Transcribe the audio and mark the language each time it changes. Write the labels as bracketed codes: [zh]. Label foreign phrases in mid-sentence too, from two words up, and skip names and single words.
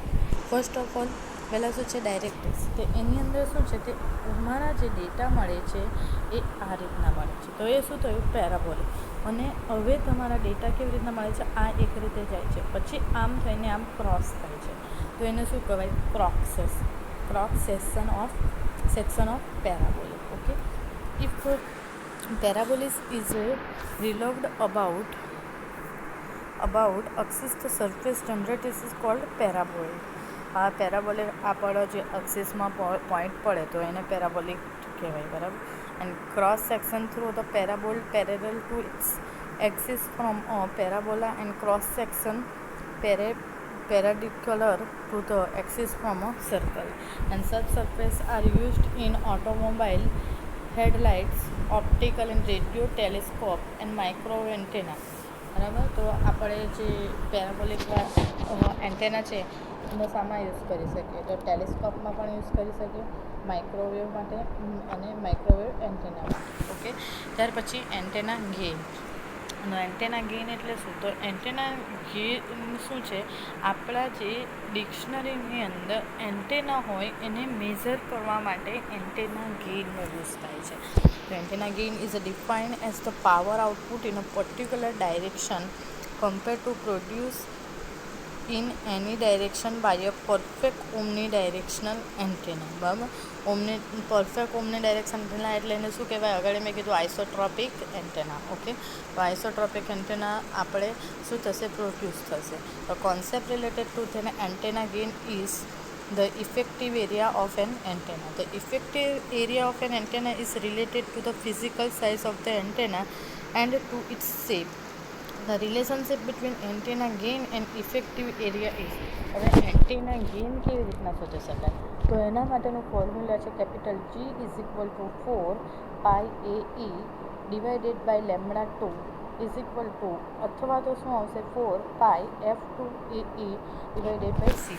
[en] first of all [gu] પહેલાં શું છે, ડાયરેક્ટ્રિક્સ. તો એની અંદર શું છે, તે અમારા જે ડેટા મળે છે એ આ રીતના મળે છે, તો એ શું થયું, પેરાબોલિક. અને હવે તમારા ડેટા કેવી રીતના મળે છે, આ એક રીતે જાય છે, પછી આમ થઈને આમ ક્રોસ થાય છે, તો એને શું કહેવાય, [en] cross section of parabolic. Okay, if parabolis is revolved about axis the surface generated is called paraboid. [gu] આ પેરાબોલિક આપણો જે એક્સિસમાં પોઈન્ટ પડે તો એને પેરાબોલિક કહેવાય. [en] બરાબર, and cross section through the parabol parallel to its axis from parabola and cross section perpendicular to the axis from a circle, and such surface are used in automobile headlights, optical and radio telescope and microwave antenna. [gu] બરાબર, તો આપણે જે [en] parabolic antenna [gu] છે એનો સામા યુઝ કરી શકીએ, તો ટેલિસ્કોપમાં પણ યુઝ કરી શકીએ, માઇક્રોવેવ માટે અને [en] microwave antenna [gu] માટે. ઓકે, ત્યાર પછી [en] antenna gain. [gu] અને [en] antenna gain [gu] એટલે શું, તો [en] antenna gain [gu] શું છે, આપણા જે ડિક્શનરીની અંદર એન્ટેના હોય એને મેઝર કરવા માટે એન્ટેના ગેઇનનો યુઝ થાય છે. [en] તો antenna gain is defined as the power output in a particular direction compare to produce in any direction by a perfect omnidirectional antenna. [gu] બરાબર, [en] perfect omnidirection antenna [gu] એટલે એને શું કહેવાય? આગળ મેં કીધું [en] isotropic antenna. [gu] ઓકે, તો [en] isotropic antenna [gu] આપણે શું થશે? [en] પ્રોડ્યુસ [gu] થશે. તો [en] concept related to તેને antenna gain is the effective area of an antenna. The effective area of an antenna is related to the physical size of the antenna and to its shape. The relationship between antenna gain and effective area is. [gu] હવે [en] antenna gain [gu] કેવી રીતના શોધી શકાય? તો એના માટેનું ફોર્મ્યુલા છે [en] capital G is equal to 4 π AE divided by λ2 is equal to, [gu] અથવા તો શું આવશે? [en] 4 π F2 AE divided by C2.